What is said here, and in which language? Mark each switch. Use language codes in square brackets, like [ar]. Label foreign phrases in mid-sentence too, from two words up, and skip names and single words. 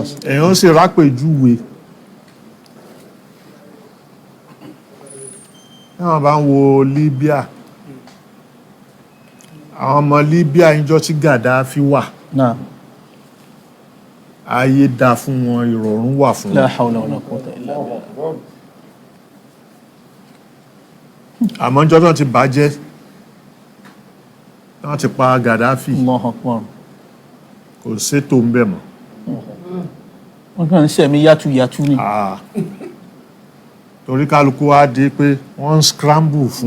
[yo] èèyàn ó sì rápèjúwe. náà bá ń wo Libya àwọn ọmọ Libya níjọ́ tí Gaddafi wà Náà. ayé dá fún wọn ìrọ̀rùn wà fún [ar] La [yo] wọn. [ar] حول ولا قوة إلا بالله. [yo] àmọ́ níjọ́ náà ti bàjẹ́ wọ́n ti pa Gaddafi [ar] الله أكبر. [yo] kò sétò ń bẹ̀ mọ́. Wọ́n kàn ń ṣẹ̀mí yàtúyàtú ni. torí kálukú wá dé pé wọ́n ń scramble fún